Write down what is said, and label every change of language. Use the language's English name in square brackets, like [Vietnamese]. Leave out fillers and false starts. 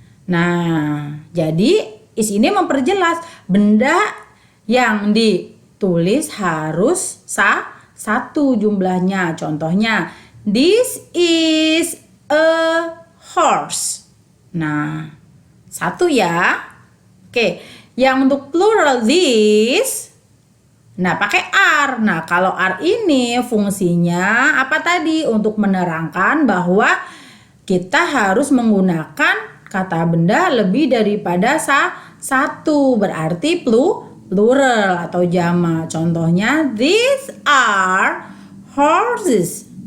[Indonesian] Nah, jadi is ini memperjelas benda yang ditulis harus satu jumlahnya. Contohnya, [English] this is a horse. [Indonesian] Nah, satu ya. Oke, yang untuk plural this, nah pakai are. Nah, kalau are ini fungsinya apa tadi? Untuk menerangkan bahwa kita harus menggunakan kata benda lebih daripada satu. Berarti plural atau jamak. Contohnya, [English] these are horses.